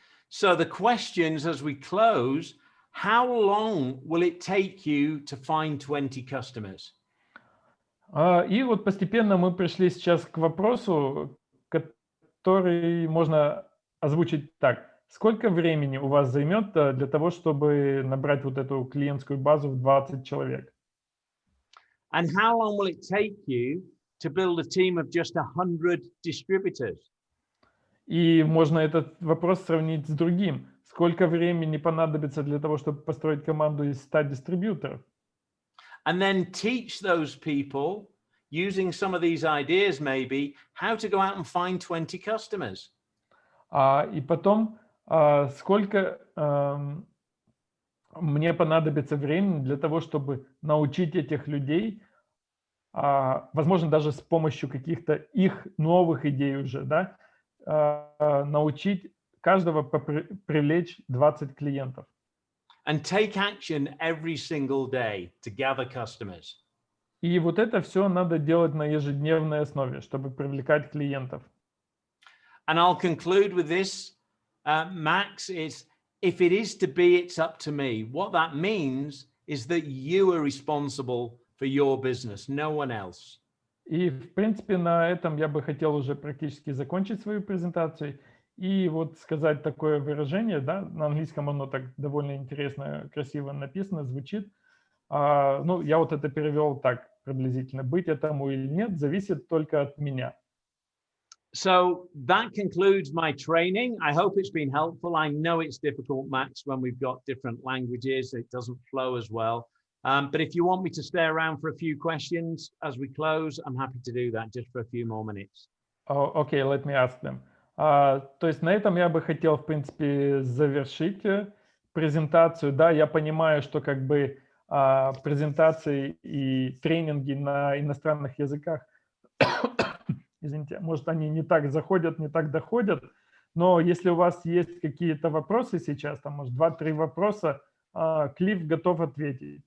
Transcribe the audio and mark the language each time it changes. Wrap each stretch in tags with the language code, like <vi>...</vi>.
<en>So the questions as we close, how long will it take you to find 20 customers?</en> <ru>И вот постепенно мы пришли сейчас к вопросу, который можно озвучить так. Сколько времени у вас займет для того, чтобы набрать вот эту клиентскую базу в 20 человек?</ru> <en>And how long will it take you to build a team of just 100 distributors?</en> <ru>И можно этот вопрос сравнить с другим. Сколько времени понадобится для того, чтобы построить команду из 100 дистрибьюторов?</ru> <en>And then teach those people, using some of these ideas maybe, how to go out and find 20 customers.</en> <ru>И потом, сколько мне понадобится времени для того, чтобы научить этих людей, возможно, даже с помощью каких-то их новых идей уже, да, научить каждого привлечь 20 клиентов.</ru> <en>And take action every single day to gather customers.</en> <ru>И вот это все надо делать на ежедневной основе, чтобы привлекать клиентов.</ru> <en>And I'll conclude with this, Max, is if it is to be, it's up to me. What that means is that you are responsible for your business, no one else.</en> <ru>И, в принципе, на этом я бы хотел уже практически закончить свою презентацию. И вот сказать такое выражение, да, на английском оно так довольно интересно, красиво написано, звучит. Ну, я вот это перевел так приблизительно. Быть этому или нет, зависит только от меня.</ru> <en>So that concludes my training. I hope it's been helpful. I know it's difficult, Max, when we've got different languages. It doesn't flow as well. But if you want me to stay around for a few questions as we close, I'm happy to do that just for a few more minutes. Okay, let me ask them.</en> <ru>То есть на этом я бы хотел, в принципе, завершить презентацию. Да, я понимаю, что как бы презентации и тренинги на иностранных языках, извините, может, они не так заходят, не так доходят, но если у вас есть какие-то вопросы сейчас, там, может, 2-3 вопроса, Клифф готов ответить.</ru>